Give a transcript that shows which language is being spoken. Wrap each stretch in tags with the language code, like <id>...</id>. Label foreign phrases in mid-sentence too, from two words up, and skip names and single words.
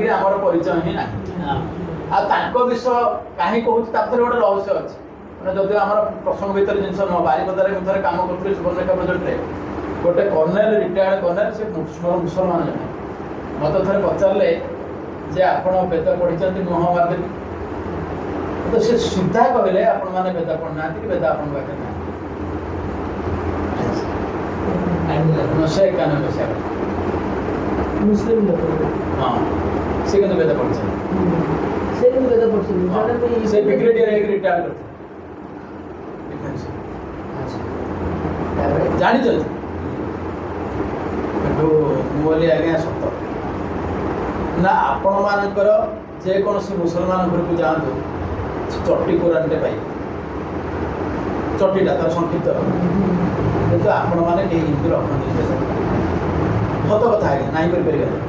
<or>ଆମର ପରିଚୟ ହିଁ ନାହିଁ ଆଉ ତାଙ୍କ ବିଷୟ କାହିଁ କହୁଛି ତା ଭିତରେ ଗୋଟେ ରହସ୍ୟ ଅଛି ମାନେ ଯଦି ଆମର ପ୍ରସଙ୍ଗ ଭିତରେ ଜିନିଷ ନୁହଁ ବାରିପଦାରେ ମୁଁ ଥରେ କାମ କରୁଥିଲି ସୁବର୍ଣ୍ଣରେଖା ପ୍ରୋଜେକ୍ଟରେ ଗୋଟେ କର୍ଣ୍ଣେଲ ରିଟାୟାର୍ଡ କର୍ଣ୍ଣେଲ ସେ ମୁସଲମାନ ଜଣେ ମୋତେ ଥରେ ପଚାରିଲେ ଯେ ଆପଣ ବେଦ ପଢ଼ିଛନ୍ତି ମୁହଁ ମାରିଦେବି ତ ସେ ସିଧା କହିଲେ ଆପଣମାନେ ବେଦ ପଢ଼ୁନାହାନ୍ତି କି ବେଦ ଆପଣଙ୍କ ପାଖରେ ନାହିଁ ସେ 91 ମସିହା</or> <hi>मुस्लिम लोग</hi> <or>ହଁ ସେ କିନ୍ତୁ ବେଦ ପଢ଼ିଛନ୍ତି</or> <hi>से भी वेद पढ़ते हैं</hi> <or>ସେ ବ୍ରିଗେଡିୟର ହେଇକି ରିଟାୟାର୍ଡ କରିଥିଲେ ଜାଣିଛନ୍ତି କିନ୍ତୁ ମୁଁ କହିଲି ଆଜ୍ଞା ସତ ନା ଆପଣମାନଙ୍କର ଯେକୌଣସି ମୁସଲମାନ ଘରକୁ ଯାଆନ୍ତୁ ଚଟି କୋରାନଟେ ପାଇବେ ଚଟିଟା ତାର ସଂକ୍ଷିପ୍ତ କିନ୍ତୁ ଆପଣମାନେ କେହି ହିନ୍ଦୁ ରଖନ୍ତି ସତ କଥା ଆଜ୍ଞା ନାହିଁ କରିପାରିବେ</or>